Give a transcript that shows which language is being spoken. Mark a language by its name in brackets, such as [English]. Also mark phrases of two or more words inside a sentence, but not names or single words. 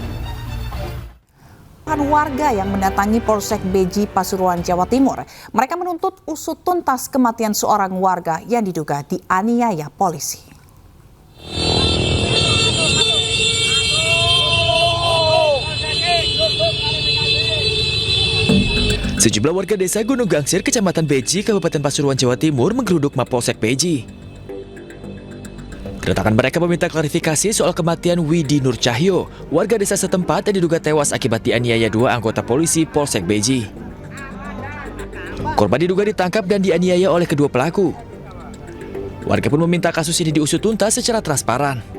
[Indonesian] Warga yang mendatangi Polsek Beji, Pasuruan, Jawa Timur. Mereka menuntut usut tuntas kematian seorang warga yang diduga dianiaya polisi. Sejumlah warga desa Gunung Gangsir, Kecamatan Beji, Kabupaten Pasuruan, Jawa Timur menggeruduk Mapolsek Beji. Kedatangan mereka meminta klarifikasi soal kematian Widi Nur Cahyo, warga desa setempat yang diduga tewas akibat dianiaya 2 anggota polisi Polsek Beji. Korban diduga ditangkap dan dianiaya oleh kedua pelaku. Warga pun meminta kasus ini diusut tuntas secara transparan.